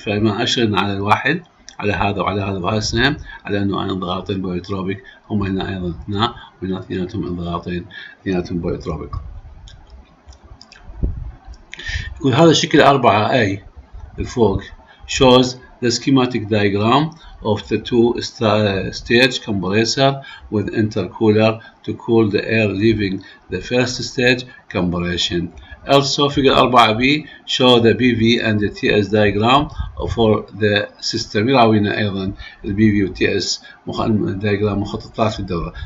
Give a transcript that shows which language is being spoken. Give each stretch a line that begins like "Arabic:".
Arabic: فلما أشرنا على الواحد على هذا وعلى هذا وهذا السهم على أنه انضغاطين بويتروبيك، هم هنا أيضا 2 وهنا اثنيناتهم انضغاطين اثنيناتهم بويتروبيك. يقول هذا شكل 4A الفوق
English: shows the schematic diagram of the two-stage compressor with intercooler to cool the air leaving the first stage compression. Also, figure 4B show the PV and the TS diagram for the system.
Arabic: يراوينا أيضا ال PV و TS diagram مخططات في الدورة.